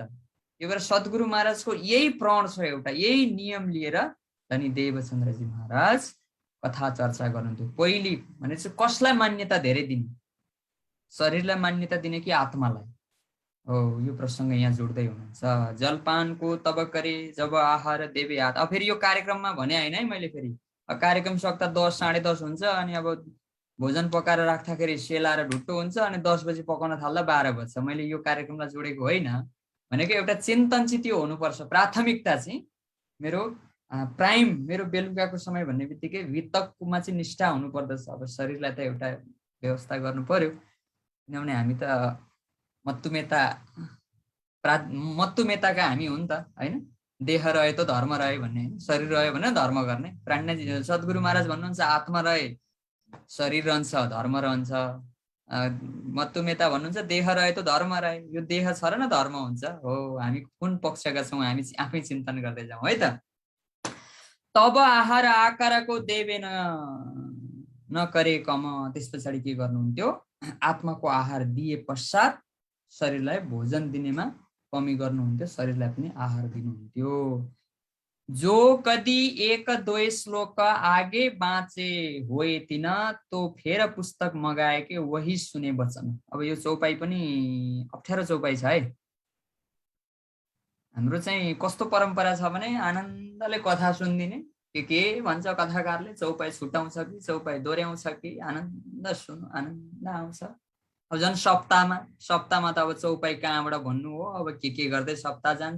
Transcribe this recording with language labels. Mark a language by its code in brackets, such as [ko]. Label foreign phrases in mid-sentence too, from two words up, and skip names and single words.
[ne] यो भएर सद्गुरु महाराजको यही प्रण छ, एउटा यही नियम लिएर धनी देवचन्द्रजी महाराज कथा चर्चा गर्नुहुन्थ्यो। पहिली भने चाहिँ कसलाई मान्यता धेरै दिने? शरीरलाई मान्यता दिने कि आत्मालाई? हो, यो प्रसङ्ग यहाँ जोड्दै हुनुहुन्छ। [hi] जलपानको तब करे जब आहार देवे आत्मा। [ne] अब फेरि यो कार्यक्रममा भने होइन है मैले, फेरि कार्यक्रम सक्दा 10 साढे 10 हुन्छ, अनि अब भोजन पकाएर राख्दाखेरि सेलाएर ढुट्टो हुन्छ, अनि 10 बजी पकाउन थाल्दा 12 बज्छ। मैले यो कार्यक्रमलाई जोडेको होइन, भनेको एउटा चिन्तन चाहिँ त्यो हुनुपर्छ। प्राथमिकता चाहिँ मेरो प्राइम, मेरो बेलुकाको समय भन्ने बित्तिकै वितकमा चाहिँ निष्ठा हुनुपर्दछ। अब शरीरलाई त एउटा व्यवस्था गर्नु पर्यो, किनभने हामी त मत्तुमेताका हामी हुन् त होइन। देह रहे त धर्म रहे भन्ने, शरीर रह्यो भने धर्म गर्ने। प्राणनाथ सद्गुरु महाराज भन्नुहुन्छ आत्मा रहे शरीर रहन्छ, धर्म रहन्छ। मत्तुमेता भन्नुहुन्छ देह रहे त धर्म रहे, यो देह छ र न धर्म हुन्छ। हो, हामी कुन पक्षका छौँ हामी आफै चिन्तन गर्दै जाउँ है त। [hi] तब आहार आकारको देवे नकरे कम। [ne] त्यस पछाडि के गर्नुहुन्थ्यो? आत्माको आहार दिए पश्चात शरीरलाई भोजन दिनेमा कमी गर्नुहुन्थ्यो, शरीरलाई पनि आहार दिनुहुन्थ्यो। [hi] जो कदी एक दुई श्लोक आगे बाँचे होए तिन, तो फेर पुस्तक मगाए के वही सुने वचन। [ne] अब यो चौपाई पनि अप्ठ्यारो चौपाई छ है। हाम्रो चाहिँ कस्तो परम्परा छ भने आनन्दले कथा सुनिदिने, के भन्छ कथाकारले, चौपाई छुटाउँछ कि चौपाई दोहोऱ्याउँछ कि आनन्द सुन्नु, आनन्द आउँछ। अब झन् सप्ताहमा त अब चौपाई कहाँबाट भन्नु हो, अब के गर्दै सप्ताह जान्छ।